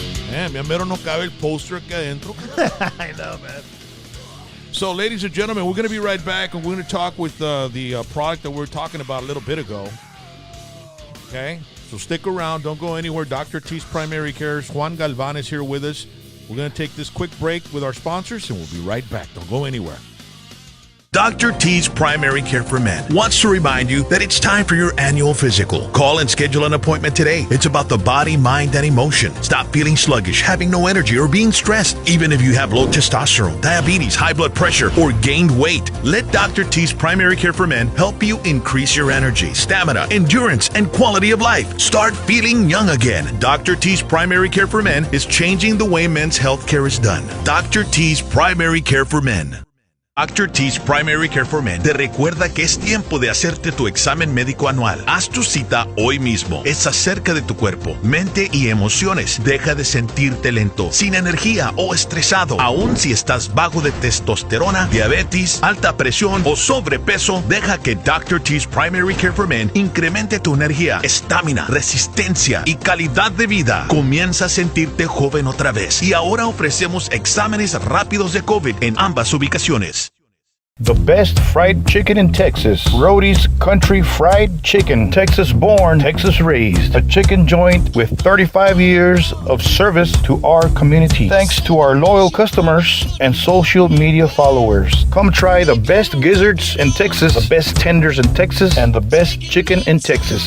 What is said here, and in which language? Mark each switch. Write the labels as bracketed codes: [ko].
[es] Man, ya mero no cabe el poster aquí adentro. [en] I know, man. So, ladies and gentlemen, we're going to be right back, and we're going to talk with the product that we were talking about a little bit ago. Okay? So stick around. Don't go anywhere. Dr. T's Primary Care. Juan Galvan is here with us. We're going to take this quick break with our sponsors, and we'll be right back. Don't go anywhere. Dr. T's Primary Care for Men wants to remind you that it's time for your annual physical. Call and schedule an appointment today. It's about the body, mind, and emotion. Stop feeling sluggish, having no energy, or being stressed. Even if you have low testosterone, diabetes, high blood pressure, or gained weight, let Dr. T's Primary Care for Men help you increase your energy, stamina, endurance, and quality of life. Start feeling young again. Dr. T's Primary Care for Men is changing the way men's health care is done. Dr. T's Primary Care for Men. Dr. [es] T's Primary Care for Men te recuerda que es tiempo de hacerte tu examen médico anual. Haz tu cita hoy mismo. Es acerca de tu cuerpo, mente y emociones. Deja de sentirte lento, sin energía o estresado. Aún si estás bajo de testosterona, diabetes, alta presión o sobrepeso, deja que Dr. T's Primary Care for Men incremente tu energía, estamina, resistencia y calidad de vida. Comienza a sentirte joven otra vez. Y ahora ofrecemos exámenes rápidos de COVID en ambas ubicaciones. [en] The best fried chicken in Texas. Rody's Country Fried Chicken. Texas born, Texas raised. A chicken joint with 35 years of service to our community. Thanks to our loyal customers and social media followers. Come try the best gizzards in Texas, the best tenders in Texas, and the best chicken in Texas.